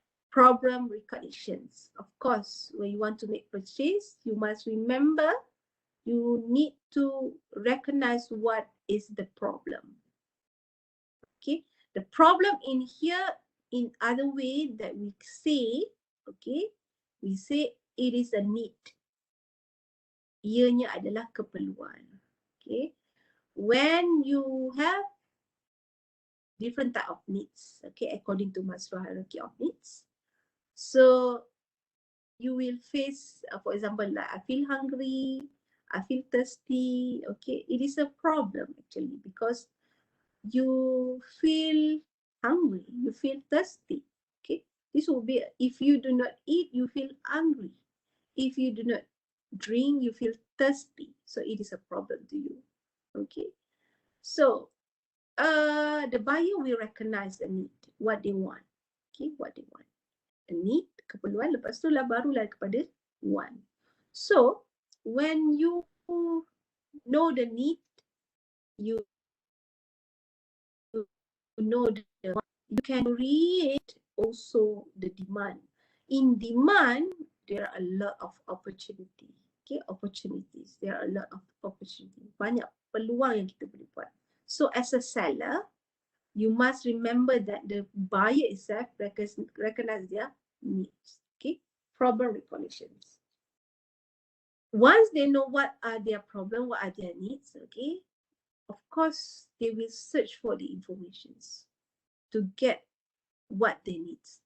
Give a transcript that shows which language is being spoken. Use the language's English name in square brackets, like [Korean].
[English] Problem recognitions. Of course, when you want to make purchase, you must remember you need to recognize what is the problem. Okay, the problem in here, in other way that we say, okay, we say it is a need. [Malay] Ianya adalah keperluan. [English] Okay, when you have different type of needs, okay, according to Maslow hierarchy of needs, so you will face, for example, like I feel hungry, I feel thirsty. Okay, it is a problem actually because you feel hungry, you feel thirsty. Okay, this will be, if you do not eat, you feel hungry. If you do not drink, you feel thirsty. So it is a problem to you. Okay, so the buyer will recognize the need, what they want. Okay, what they want. [Malay] A need, keperluan, lepas tu lah barulah kepada want. [English] So when you know the need, you know the want, you can create also the demand. In demand, there are a lot of opportunity. Okay, opportunities. There are a lot of opportunity. [Malay] Banyak peluang yang kita boleh buat. [English] So as a seller, you must remember that the buyer itself recognize their needs. Okay, problem recognitions. Once they know what are their problem, what are their needs, okay, of course they will search for the informations to get what they need.